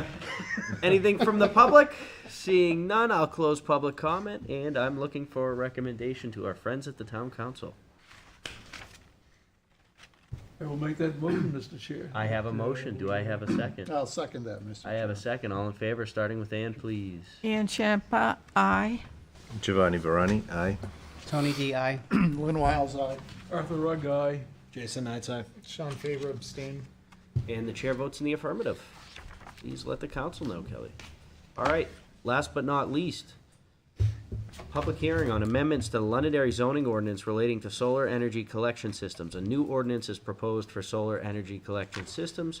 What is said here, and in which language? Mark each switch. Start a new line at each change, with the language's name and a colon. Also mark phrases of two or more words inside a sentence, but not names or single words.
English: Anything from the public? Seeing none, I'll close public comment, and I'm looking for a recommendation to our friends at the town council. I will make that motion, Mr. Chair. I have a motion. Do I have a second? I'll second that, Mr. I have a second. All in favor, starting with Ann, please. Ann Champa, aye. Giovanni Varani, aye. Tony D. I. Lynn Wiles, aye. Arthur Rugg, aye. Jason Nightside. Sean Favor, abstain. And the chair votes in the affirmative. Please let the council know, Kelly. All right, last but not least, public hearing on amendments to the Londonderry zoning ordinance relating to solar energy collection systems. A new ordinance is proposed for solar energy collection systems.